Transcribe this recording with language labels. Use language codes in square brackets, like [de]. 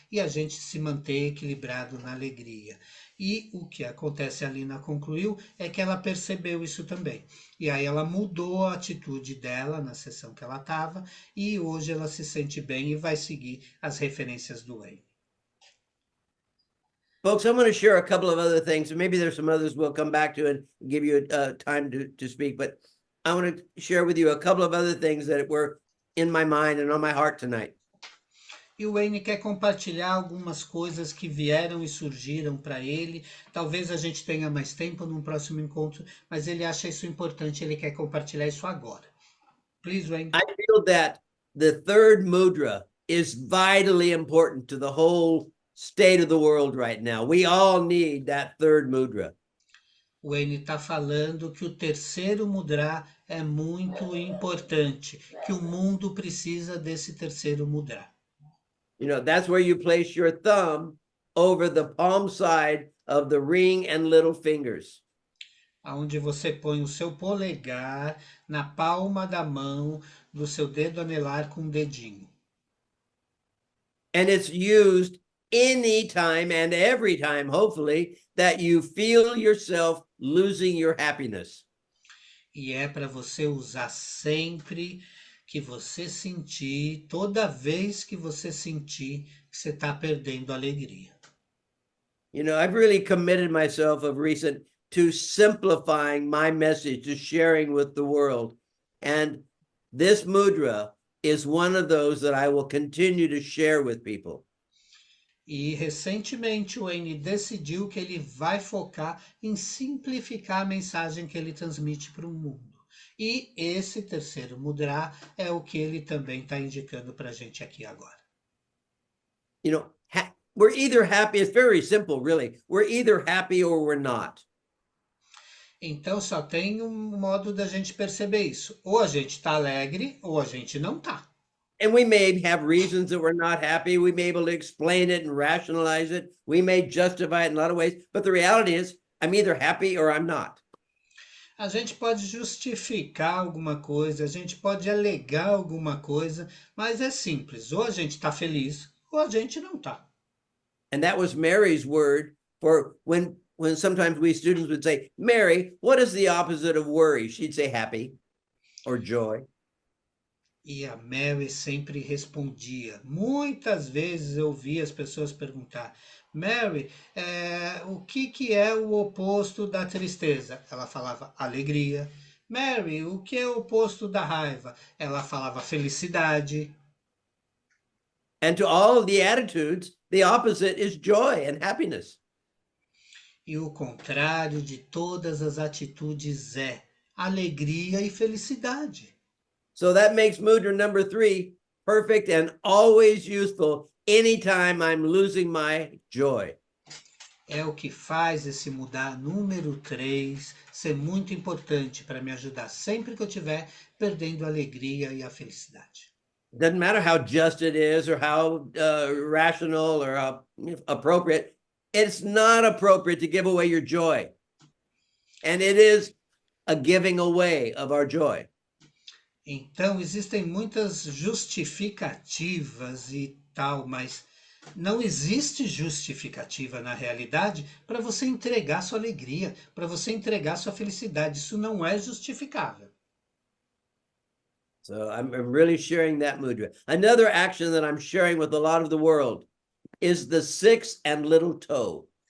[pt] E a gente se manter equilibrado na alegria. E o que acontece, a Lina concluiu, é que ela percebeu isso também. E aí ela mudou a atitude dela na sessão que ela estava e hoje ela se sente bem e vai seguir as referências do Wayne. [en] Folks, I'm going to share a couple of other things, and maybe there's some others we'll come back to and give you time to speak, but I want to share with you a couple of other things that were in my mind and on my heart tonight. [pt] E o Wayne quer compartilhar algumas coisas que vieram e surgiram para ele. Talvez a gente tenha mais tempo num próximo encontro, mas ele acha isso importante, ele quer compartilhar isso agora. [en] Please, Wayne. I feel that the third mudra is vitally important to the whole state of the world right now. We all need that third mudra. [pt] O Wayne está falando que o terceiro mudra é muito importante, que o mundo precisa desse terceiro mudra. [en] You know, that's where you place your thumb over the palm side of the ring and little fingers. [pt] Onde você põe o seu polegar na palma da mão do seu dedo anelar com o dedinho. [en] And it's used anytime and every time, hopefully, that you feel yourself losing your happiness. [pt] E é para você usar sempre que você sentir, toda vez que você sentir que você está perdendo a alegria. [en] You know, I've really committed myself of recent to simplifying my message, to sharing with the world. And this mudra is one of those that I will continue to share with people. [pt] E recentemente o Wayne decidiu que ele vai focar em simplificar a mensagem que ele transmite para o mundo. E esse terceiro mudra é o que ele também está indicando para a gente aqui agora. [en] You know, we're either happy, it's very simple, really. We're either happy or we're not. [pt] Então só tem um modo da gente perceber isso. Ou a gente está alegre ou a gente não está. [en] And we may have reasons that we're not happy. We may be able to explain it and rationalize it. We may justify it in a lot of ways. But the reality is, I'm either happy or I'm not. [pt] A gente pode justificar alguma coisa, a gente pode alegar alguma coisa, mas é simples. Ou a gente está feliz ou a gente não está. [en] And that was Mary's word for when sometimes we students would say, Mary, what is the opposite of worry? She'd say happy or joy. [pt] E a Mary sempre respondia. Muitas vezes eu ouvia as pessoas perguntar, Mary, o que é o oposto da tristeza? Ela falava alegria. Mary, o que é o oposto da raiva? Ela falava felicidade. [en] And to all of the attitudes, the opposite is joy and happiness. [pt] E o contrário de todas as atitudes é alegria e felicidade. [en] So that makes mudra number 3 perfect and always useful anytime I'm losing my joy. [pt] É o que faz esse mudar número 3 ser muito importante para me ajudar sempre que eu estiver perdendo a alegria e a felicidade. [en] It doesn't matter how just it is or how rational or how appropriate. It's not appropriate to give away your joy. And it is a giving away of our joy. [pt] Então, existem muitas justificativas e tal, mas não existe justificativa na realidade para você entregar sua alegria, para você entregar sua felicidade. Isso não é justificável. [en] So I'm really sharing that mudra. Another action that I'm sharing with a lot of the world is the 6 and little toe.